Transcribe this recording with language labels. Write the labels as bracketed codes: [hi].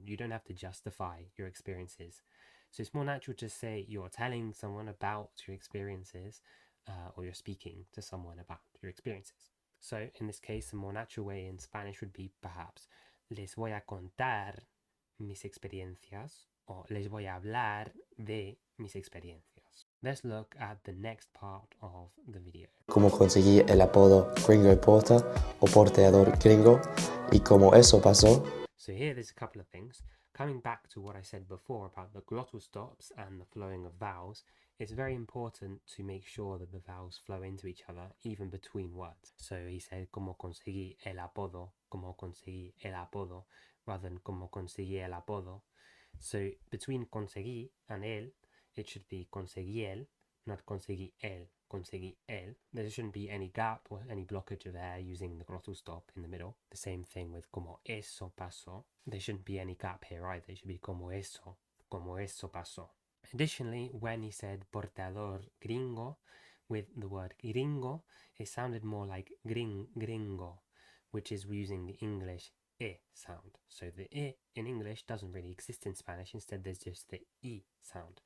[en] You don't have to justify your experiences. So it's more natural to say you're telling someone about your experiences or you're speaking to someone about your experiences. So in this case, a more natural way in Spanish would be perhaps [es] les voy a contar mis experiencias [en] o les voy a hablar de mis experiencias. Let's look at the next part of the video. [es] Cómo conseguí el apodo Gringo Importa o porteador gringo y cómo eso pasó. [en] So here there's a couple of things. Coming back to what I said before about the glottal stops and the flowing of vowels, it's very important to make sure that the vowels flow into each other, even between words. So he said, [es] como conseguí el apodo, [en] rather than como conseguí el apodo. So between conseguí and él, it should be [es] conseguí él, [en] not conseguí él. There shouldn't be any gap or any blockage of air using the glottal stop in the middle. The same thing with [es] como eso pasó. [en] There shouldn't be any gap here either. It should be [es] como eso pasó. [en] Additionally, when he said portador gringo, with the word gringo, it sounded more like gringo, which is using the English sound. So the in English doesn't really exist in Spanish. Instead, there's just the sound.